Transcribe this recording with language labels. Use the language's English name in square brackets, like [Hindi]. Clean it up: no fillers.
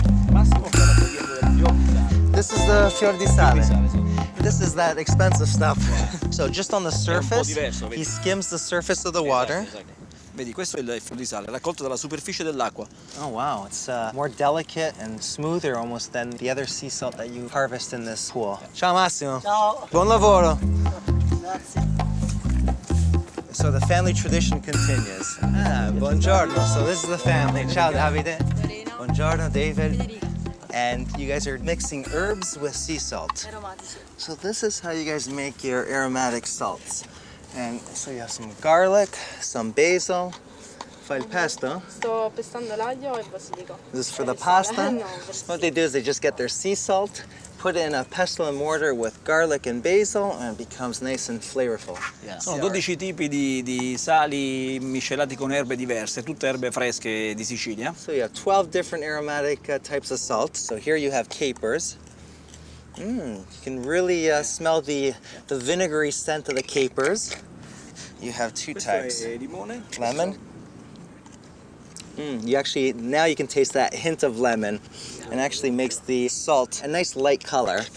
[Italian] Massimo sta raccogliendo del fior di sale. [English] This is the fior di sale. [Italian] Sì. [English] This is that expensive stuff. So just on the surface, [Italian] diverso, vedi? [English] he skims the surface of the water. [Italian] Esatto. Vedi, questo è il fior di sale, raccolto dalla superficie dell'acqua. [English] Oh wow, it's more delicate and smoother almost than the other sea salt that you harvest in this pool. [Italian] Ciao Massimo. Ciao. Buon lavoro. Grazie. [English] So the family tradition continues. [Italian] Buongiorno. [English] So this is the family. [Italian] Ciao [English] Davide. [Italian] Buongiorno David. [English] And you guys are mixing herbs with sea salt. [Italian] Aromatici. [English] So this is how you guys make your aromatic salts. And so you have some garlic, some basil. [Italian] Fai il pesto. Sto pestando l'aglio e il basilico. [English] This is for the [Italian] Il sale. [English] pasta. [Italian] No, [English] What they do is they just get their sea salt, put it in a pestle and mortar with garlic and basil, and it becomes nice and flavorful. [Italian] Sono 12 tipi di sali miscelati con erbe diverse, tutte erbe fresche di Sicilia. [English] So you have 12 different aromatic types of salt. So here you have capers. You can really smell the vinegary scent of the capers. You have two types. [Italian] Questo è limone. [English] Lemon. You actually, now you can taste that hint of lemon and actually makes the salt a nice light color.